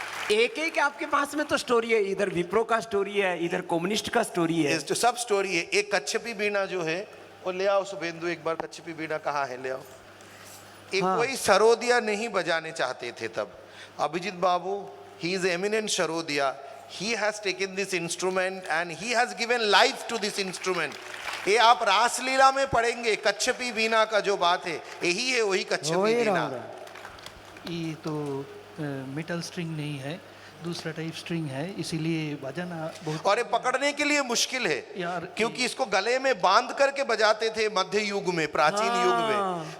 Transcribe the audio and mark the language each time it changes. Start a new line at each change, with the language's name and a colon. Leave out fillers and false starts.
Hindi: एक आपके पास में तो स्टोरी है, इधर विप्रो का स्टोरी है, इधर कम्युनिस्ट का स्टोरी है। जो सब स्टोरी है। एक कच्छपी बीणा जो है वो ले आओ शुभेंदु, एक बार कच्छपी बीणा कहाँ है, ले आओ। एक कोई सरोदिया नहीं बजाने चाहते थे तब।
English: Abhijit Babu, he is eminent सरोदिया, he has taken this instrument and he has given life to this instrument।
Hindi: ये आप रासलीला में पढ़ेंगे, कच्छपी बीना का जो बात है यही है, वही कच्छपी बीना। ये तो मेटल स्ट्रिंग नहीं है, दूसरा टाइप स्ट्रिंग है, इसीलिए बजाना बहुत। और ये पकड़ने के लिए मुश्किल है यार, क्योंकि इसको गले में बांध करके बजाते थे मध्य युग में, प्राचीन युग में।